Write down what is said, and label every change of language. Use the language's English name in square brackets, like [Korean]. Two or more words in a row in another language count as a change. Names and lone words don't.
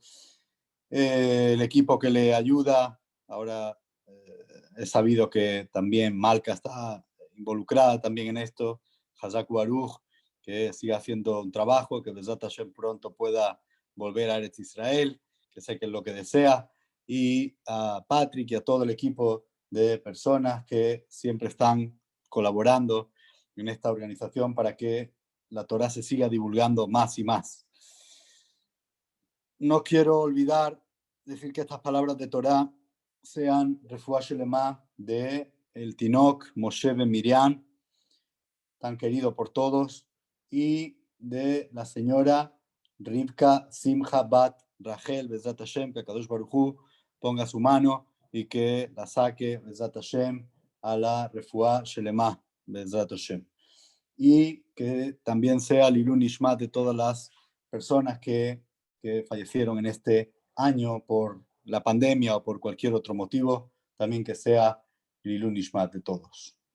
[Spanish] El equipo que le ayuda, ahora he sabido que también Malka está involucrada también en esto, [Hebrew] חזק ברוך, [Spanish] que siga haciendo un trabajo, que [Hebrew] בעזרת השם [Spanish] pronto pueda volver a Eretz Israel, que sé que es lo que desea, y a Patrick y a todo el equipo de personas que siempre están colaborando en esta organización para que la Torá se siga divulgando más y más. No quiero olvidar decir que estas palabras de Torá sean [Hebrew] רפואה שלמה [Spanish] de el Tinok Moshe ben Miriam, tan querido por todos, y de la señora Rivka Simcha Bat Rachel [Hebrew] בעזרת השם, [Spanish] que [Hebrew] קדוש ברוך הוא [Spanish] ponga su mano y que la saque [Hebrew] בעזרת השם [Spanish] a la [Hebrew] רפואה שלמה בעזרת השם, [Spanish] y que también el [Hebrew] עילוי נשמת [Spanish] de todas las personas que fallecieron en este año por la pandemia o por cualquier otro motivo, también que sea el [Hebrew] עילוי נשמת [Spanish] de todos.